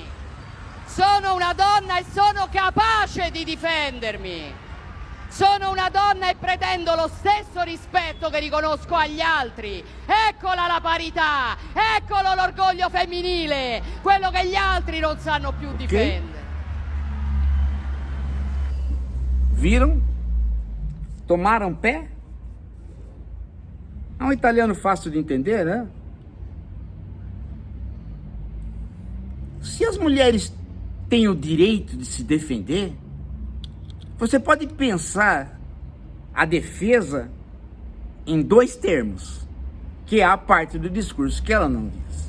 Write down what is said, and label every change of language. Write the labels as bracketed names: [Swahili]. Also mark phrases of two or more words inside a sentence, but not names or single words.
[Italian] Sono una donna e sono capace di difendermi. Sono una donna e pretendo lo stesso rispetto che riconosco agli altri. Eccola la parità, eccolo l'orgoglio femminile, quello che gli altri non sanno più difendere. [Portuguese] Viram? Tomaram pé? É um italiano fácil de entender, né? Se as mulheres têm o direito de se defender, você pode pensar a defesa em dois termos, que é a parte do discurso que ela não diz.